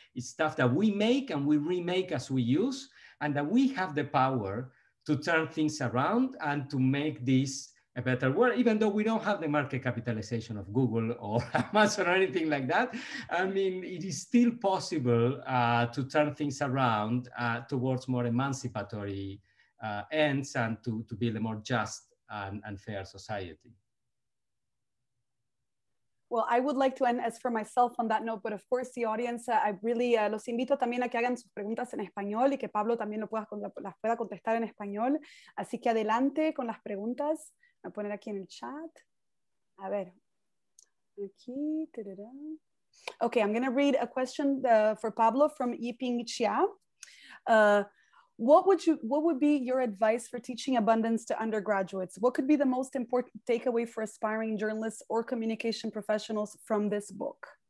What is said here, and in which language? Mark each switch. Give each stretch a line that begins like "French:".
English: It's stuff that we make and we remake as we use, and that we have the power to turn things around and to make this a better world, even though we don't have the market capitalization of Google or Amazon or anything like that. I mean, it is still possible to turn things around towards more emancipatory ends and to build a more just and fair society. Well, I would like to end as for myself on that note, but of course the audience, I really
Spanish: los invito también a que hagan sus preguntas en español
English: y que Pablo también las pueda contestar en español.
Spanish: Así que adelante con las preguntas. Voy a poner aquí en el chat. A ver. Aquí.
English: Okay, I'm going to read a question for Pablo from Yiping Chia. What would be your advice for teaching abundance to undergraduates? What could be the most important takeaway for aspiring journalists or communication professionals from this book?